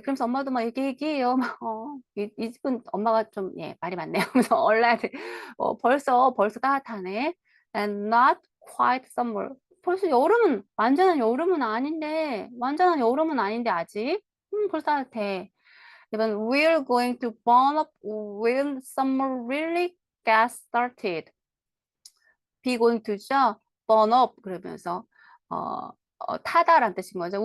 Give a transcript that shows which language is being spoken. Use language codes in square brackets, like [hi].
[ko] 그러면서 엄마도 막 얘기해요. 이 집은 엄마가 좀, 말이 많네요. 그래서 already. 벌써 따뜻하네. [en] And not quite summer. [ko] 벌써 완전한 여름은 아닌데, 아직. 벌써 따뜻해. [en] 이번 we're going to burn up when summer really gets started. be going to죠. [ko] burn up 그러면서 타다란 뜻인 거죠.